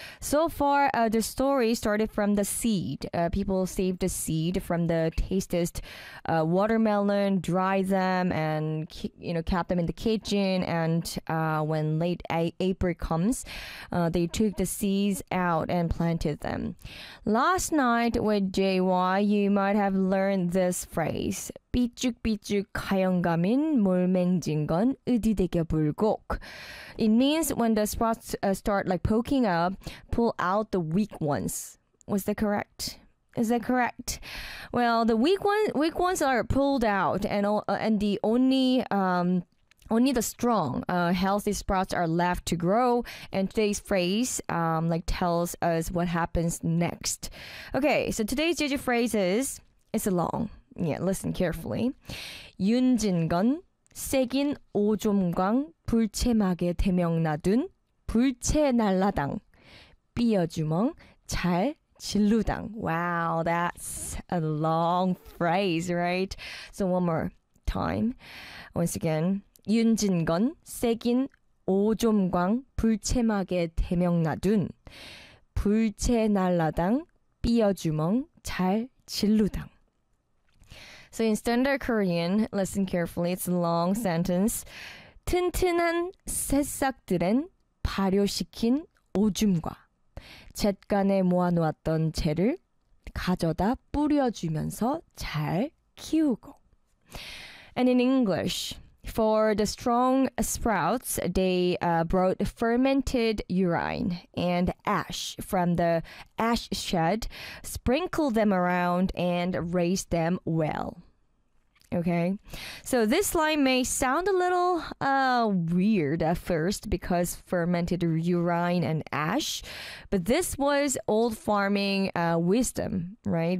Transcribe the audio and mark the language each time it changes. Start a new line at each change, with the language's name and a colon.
English: So far, the story started from the seed. People save the seed from the tastiest watermelon, dry them, and, you know, kept them in the kitchen. And when late April comes, they took the seeds out and planted them. Last night with JY, you might have learned this phrase.
Jejueo: 삐죽삐죽 가영감인 몰맹진건 으디대겨 불곡.
English: It means when the sprouts start like poking up, pull out the weak ones. Was that correct? Is that correct? Well, the weak ones are pulled out, and the only the strong, healthy sprouts are left to grow. And today's phrase like tells us what happens next. Okay, so today's Jeju phrase is, it's a long. Yeah, listen carefully.
Jejueo: 윤진건 색인 오종광 불채막에 대명나둔 불채날라당 삐어주멍 잘 진루당.
English: Wow, that's a long phrase, right? So one more time. Once again.
Jejueo: 윤진건 색인 오종광 불채막에 대명나둔 불채날라당 삐어주멍 잘 진루당.
English: So in standard Korean, listen carefully. It's a long sentence.
Korean: 튼튼한 새싹들엔 발효시킨 오줌과 잿간에 모아놓았던 채를 가져다 뿌려주면서 잘 키우고.
English: And in English, for the strong sprouts, they brought fermented urine and ash from the ash shed, sprinkled them around, and raised them well. Okay, so this line may sound a little weird at first because fermented urine and ash, but this was old farming wisdom, right?